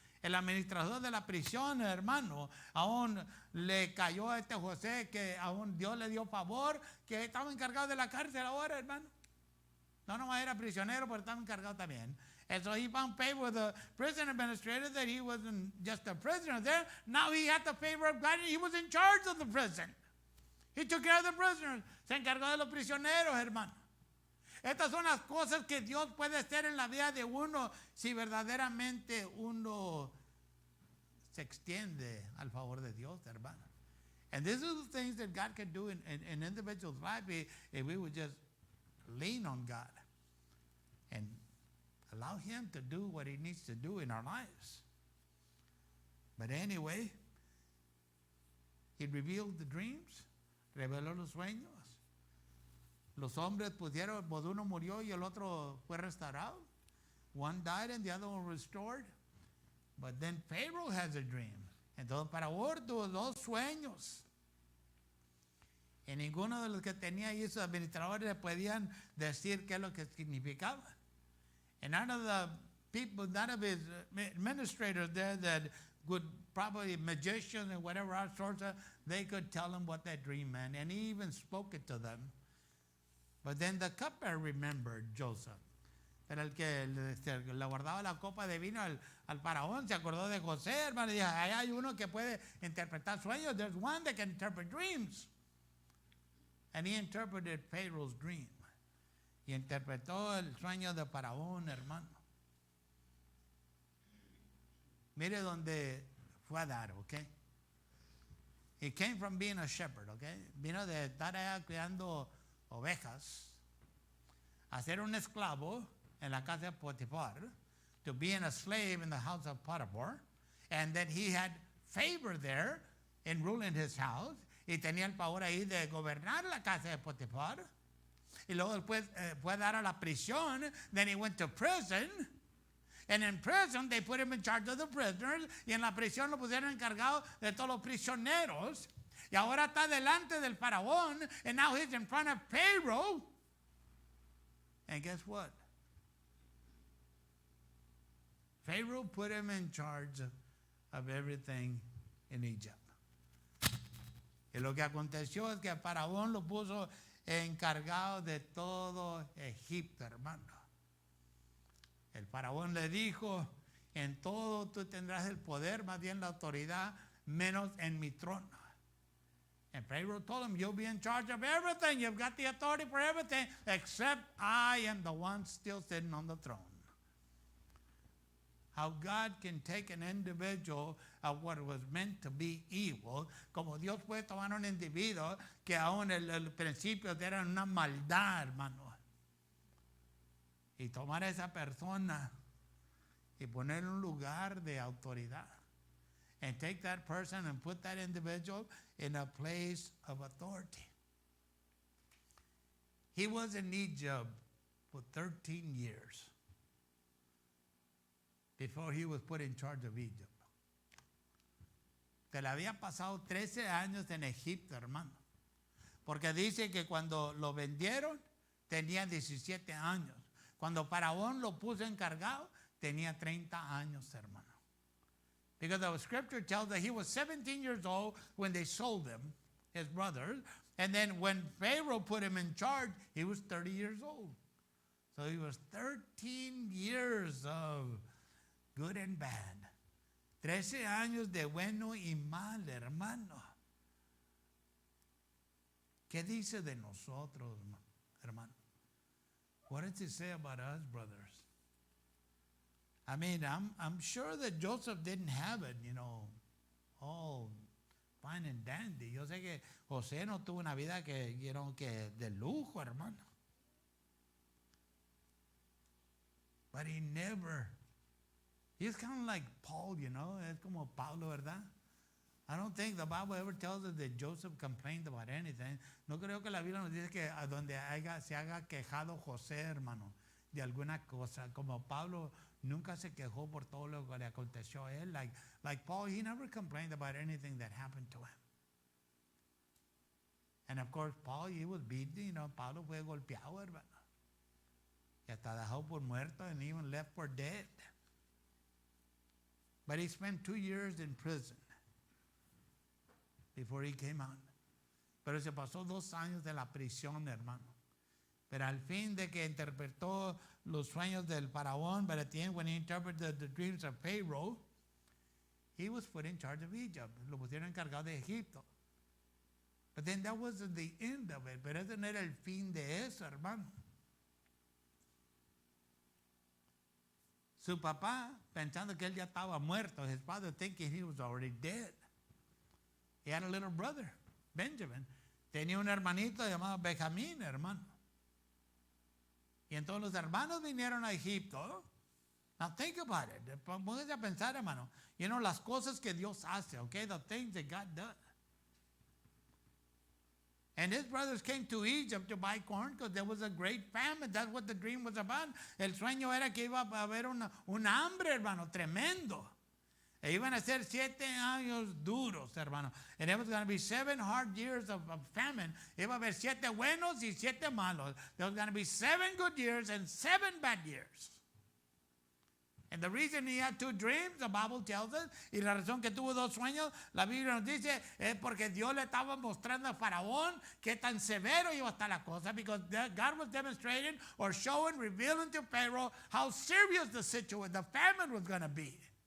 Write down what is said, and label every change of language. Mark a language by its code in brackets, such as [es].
[es] El administrador de la prisión, hermano, aún le cayó a este José que aún Dios le dio favor, que estaba encargado de la cárcel ahora, hermano. No nomás era prisionero, pero estaba encargado también. [en] And so he found favor with the prison administrator that he wasn't just a prisoner there. Now he had the favor of God and he was in charge of the prison. He took care of the prisoners. [es] Se encargó de los prisioneros, hermano. Estas son las cosas que Dios puede hacer en la vida de uno si verdaderamente uno se extiende al favor de Dios, hermano. [en] And these are the things that God can do in individuals' life if we would just lean on God and allow Him to do what He needs to do in our lives. But anyway, He revealed the dreams, [es] reveló los sueños. Los hombres pusieron, pues uno murió y el otro fue restaurado. [en] One died and the other one restored. But then Pharaoh has a dream. [es] Entonces Faraón tuvo dos sueños. Y ninguno de los que tenía ahí sus administradores le podían decir qué es lo que significaba. [en] And none of the people, none of his administrators there that would probably magicians and whatever our sorts of, they could tell him what that dream meant. And he even spoke it to them. But then the cupbearer remembered Joseph. [es] Pero el que le guardaba la copa de vino al faraón se acordó de José, hermano. Y dijo, ahí hay uno que puede interpretar sueños. [en] There's one that can interpret dreams. And he interpreted Pharaoh's dream. [es] Y interpretó el sueño de faraón, hermano. Mire donde fue a dar, ¿ok? [en] He came from being a shepherd, ¿ok? [es] Vino de estar allá cuidando ovejas, a ser un esclavo en la casa de Potifar, [en] to being a slave in the house of Potiphar, and that he had favor there in ruling his house, [es] y tenía el favor ahí de gobernar la casa de Potifar, y luego después fue a dar a la prisión, [en] then he went to prison, and in prison they put him in charge of the prisoners, [es] y en la prisión lo pusieron encargado de todos los prisioneros. [en] Y ahora está delante del faraón, and now he's in front of Pharaoh. And guess what? Pharaoh put him in charge of everything in Egypt. [es] Y lo que aconteció es que el faraón lo puso encargado de todo Egipto, hermano. El faraón le dijo, en todo tú tendrás el poder, más bien la autoridad, menos en mi trono. [en] And Pharaoh told him, you'll be in charge of everything. You've got the authority for everything, except I am the one still sitting on the throne. How God can take an individual of what was meant to be evil, [es] como Dios puede tomar un individuo que aún el principio era una maldad, hermano, y tomar a esa persona y poner un lugar de autoridad. [en] And take that person and put that individual in a place of authority. He was in Egypt for 13 years before he was put in charge of Egypt. [es] Que le había pasado 13 años en Egipto, hermano. Porque dice que cuando lo vendieron tenía 17 años. Cuando Faraón lo puso encargado tenía 30 años, hermano. [en] Because the scripture tells that he was 17 years old when they sold him, his brothers. And then when Pharaoh put him in charge, he was 30 years old. So he was 13 years of good and bad. [es] 13 años de bueno y mal, hermano. ¿Qué dice de nosotros, hermano? [en] What does it say about us, brothers? I mean, I'm sure that Joseph didn't have it, all fine and dandy. [es] Yo sé que José no tuvo una vida que de lujo, hermano. [en] But he's kind of like Paul, [es] es como Pablo, ¿verdad? [en] I don't think the Bible ever tells us that Joseph complained about anything. [es] No creo que la Biblia nos dice que a donde se haga quejado José, hermano, de alguna cosa. Como Pablo nunca se quejó por todo lo que le aconteció a él. [en] Like Paul, he never complained about anything that happened to him. And of course, Paul, he was beaten. [es] Pablo fue golpeado, hermano. Y hasta dejado por muerto [en] and even left for dead. But he spent 2 years in prison before he came out. [es] Pero se pasó 2 años de la prisión, hermano. Pero al fin de que interpretó los sueños del faraón, [en] but at the end when he interpreted the dreams of Pharaoh, he was put in charge of Egypt. [es] Lo pusieron encargado de Egipto. [en] But then that wasn't the end of it. [es] Pero ese no era el fin de eso, hermano. Su papá, pensando que él ya estaba muerto, [en] his father thinking he was already dead. He had a little brother, Benjamin. [es] Tenía un hermanito llamado Benjamín, hermano. Y entonces los hermanos vinieron a Egipto. [en] Now think about it. [es] Pónganse a pensar, hermano. Las cosas que Dios hace, okay? [en] The things that God does. And his brothers came to Egypt to buy corn because there was a great famine. That's what the dream was about. [es] El sueño era que iba a haber un hambre, hermano, tremendo. E iban a ser 7 años duros, hermano. [en] And it was going to be 7 hard years of famine. [es] Iba a haber 7 buenos y 7 malos. [en] There was going to be 7 good years and 7 bad years. And the reason he had 2 dreams, the Bible tells us, [es] y la razón que tuvo 2 sueños, la Biblia nos dice, es porque Dios le estaba mostrando a Faraón qué tan severo iba a estar la cosa, [en] because God was demonstrating or showing, revealing to Pharaoh how serious the situation, the famine was going to be.